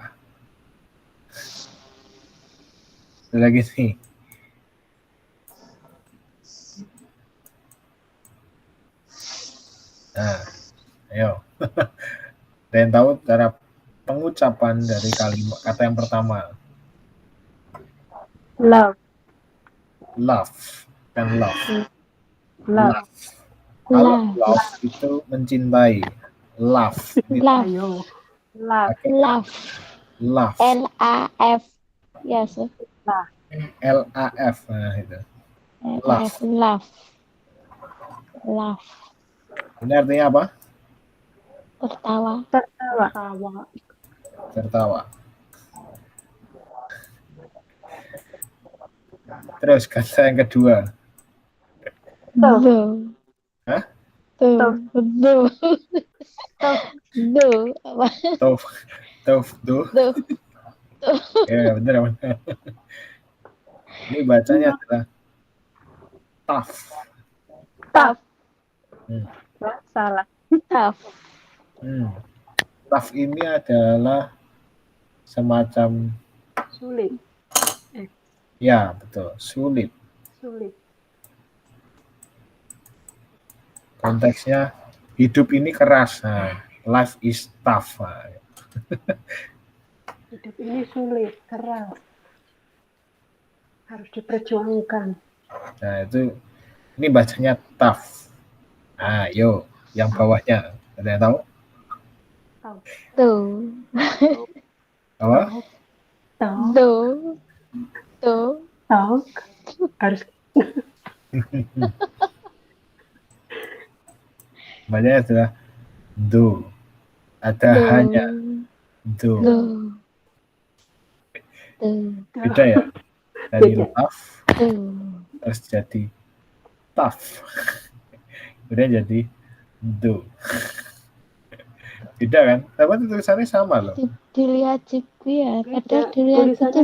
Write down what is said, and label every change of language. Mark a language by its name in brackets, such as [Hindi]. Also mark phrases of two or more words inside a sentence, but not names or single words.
[Indonesian] Ada lagi nih nah, ayo. Ada yang tahu cara pengucapan dari kalimat kata yang pertama? Love. Love, kan love. Love. Kalau Love. love itu mencintai. Love. Love. Ayo. Love. Pakai Love. love. L-A-F. Yes. L-A-F. Nah, itu. L-A-F. Love. Love. Ini artinya apa? Tertawa. Tertawa. Tertawa. Terus kata yang kedua. Do. Hah? Do. Do. Do. Apa? Tof. Do. Do. Ya, benar. Ini bacanya adalah tough. Tough. Salah. Tough. Tough ini adalah semacam Sulit. ya, betul, sulit. Konteksnya hidup ini keras. Nah, [English] life is tough. [Indonesian] Nah, Hidup ini sulit, keras. Harus diperjuangkan. nah, itu ini bacanya tough. Nah, yuk, yang bawahnya ada yang tahu? Do. Apa? Do. Do. Talk. Harus Bacanya adalah do. Ada Do. hanya do. Do. Do. Beda ya? Dari Beda. love Do. terus jadi tough. Kemudian jadi do. Beda kan? Tapi tulisannya sama loh. Dilihat juga ya. Padahal beda. dilihat Tulisannya